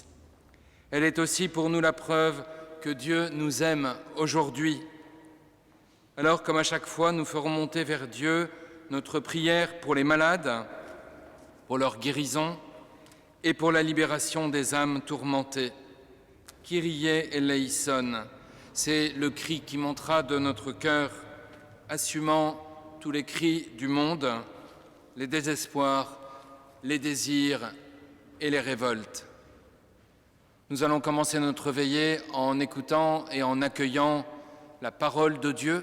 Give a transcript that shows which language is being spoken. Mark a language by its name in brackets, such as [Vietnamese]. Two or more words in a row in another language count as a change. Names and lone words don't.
[French] Elle est aussi pour nous la preuve que Dieu nous aime aujourd'hui. Alors, comme à chaque fois, nous ferons monter vers Dieu notre prière pour les malades, pour leur guérison et pour la libération des âmes tourmentées. [Greek] Kyrie eleison, [French] c'est le cri qui montera de notre cœur, assumant tous les cris du monde, les désespoirs, les désirs et les révoltes. Nous allons commencer notre veillée en écoutant et en accueillant la parole de Dieu.